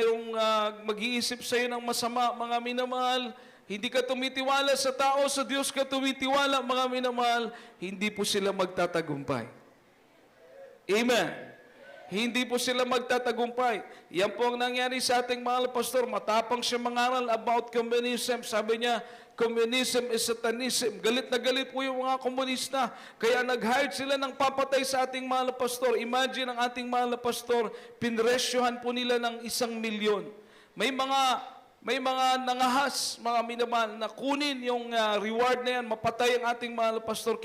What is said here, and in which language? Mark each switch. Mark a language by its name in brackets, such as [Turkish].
[Filipino] Mayroong mag-iisip sa iyo ng masama, mga minamahal. Hindi ka tumitiwala sa tao, sa Diyos ka tumitiwala, mga minamahal. Hindi po sila magtatagumpay. Amen. Hindi po sila magtatagumpay. Yan po ang nangyari sa ating mahal na pastor. Matapang siya mangaral about communism. Sabi niya, [English] communism is satanism. [Filipino] Galit na galit po yung mga komunista. Kaya nag-hire sila ng papatay sa ating mahal na pastor. Imagine ang ating mahal na pastor, pinresyohan po nila ng 1 milyon. May mga nangahas, mga minamahal, na kunin yung reward na yan, mapatay ang ating mahal na pastor.